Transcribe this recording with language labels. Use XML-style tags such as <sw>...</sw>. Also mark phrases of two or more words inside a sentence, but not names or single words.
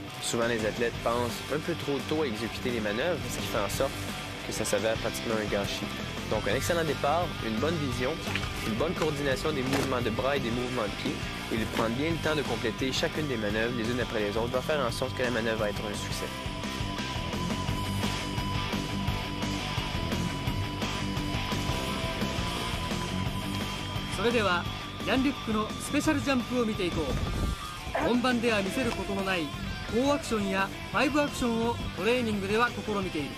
<fr>Souvent, les athlètes pensent un peu trop tôt à exécuter les manœuvres, ce qui fait en sorte que ça s'avère pratiquement un gâchis. Donc, un excellent départ, une bonne vision, une bonne coordination des mouvements de bras et des mouvements de pieds, et de prendre bien le temps de compléter chacune des manœuvres les unes après les autres va faire en sorte que la manœuvre va être un succès.</fr> <ja>それではジャンリュックのスペシャルジャンプを見ていこう。本番では見せることのない4アクションや5アクションをトレーニングでは試みている。</ja>